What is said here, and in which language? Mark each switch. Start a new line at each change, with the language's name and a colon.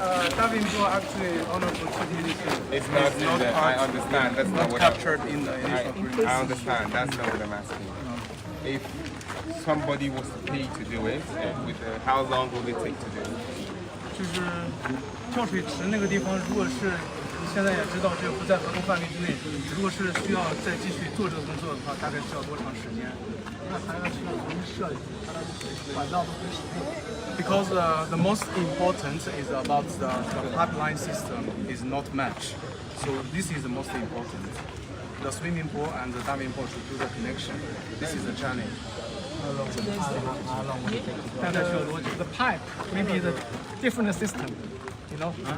English: Diving pool actually honorable chief minister. It's not, I understand, that's not what captured in the initial agreement. I understand, that's not what I'm asking. If somebody was to pay to do it, how long will it take to do it?
Chinese: 就是跳水池那个地方，如果是现在也知道这个不在合同范围之内，如果是需要再继续做这个工作的话，大概需要多长时间？那还要需要重新设计，它的管道都不匹配。
English: Because the most important is about the pipeline system is not matched. So this is the most important. The swimming pool and the diving pool should do the connection. This is the challenge. The pipe, maybe the different system, you know.